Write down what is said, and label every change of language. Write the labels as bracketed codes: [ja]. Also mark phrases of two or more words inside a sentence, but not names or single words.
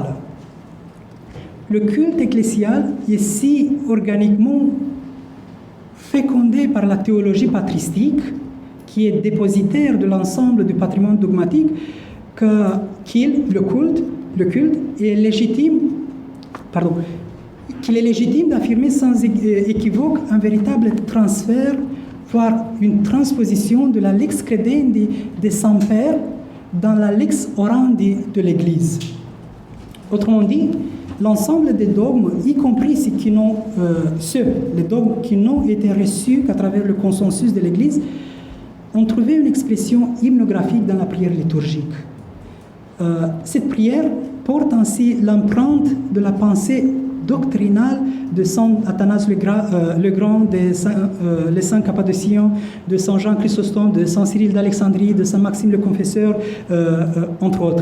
[fr] Le culte ecclésial est si organiquement fécondé par la théologie patristique, qui est dépositaire de l'ensemble du patrimoine dogmatique, le culte est légitime, qu'il est légitime d'affirmer sans équivoque un véritable transfert, voire une transposition de la [la] lex credendi [fr] des saints pères dans la [la] lex orandi [fr] de l'Église. Autrement dit, l'ensemble des dogmes, y compris les dogmes qui n'ont été reçus qu'à travers le consensus de l'Église, ont trouvé une expression hymnographique dans la prière liturgique. Cette prière porte ainsi l'empreinte de la pensée doctrinale de saint Athanase le Grand, les saints Cappadociens, de saint Jean Chrysostome, de saint Cyril d'Alexandrie, de saint Maxime le Confesseur, entre autres.